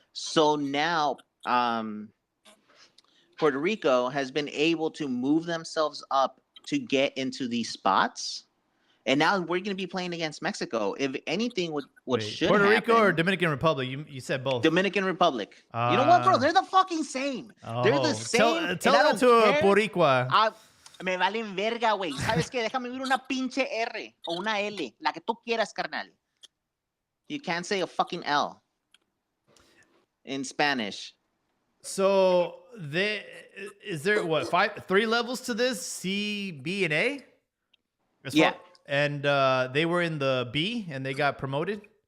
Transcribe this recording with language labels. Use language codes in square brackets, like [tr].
[en] So now Puerto Rico has been able to move themselves up to get into these spots. And now we're going to be playing against Mexico. If anything, what Wait, should Puerto happen, Rico or Dominican Republic? You said both. Dominican Republic. You know what, bro? They're the fucking same. They're the same. Tell that to a Boricua. [es] Me valen verga, güey. ¿Sabes qué? Déjame ver una pinche R o una L. La que tú quieras, carnal. [en] You can't say a fucking L in Spanish. So is there what 3 levels to this? C, B, and A? Yeah. And they were in the B and they got promoted?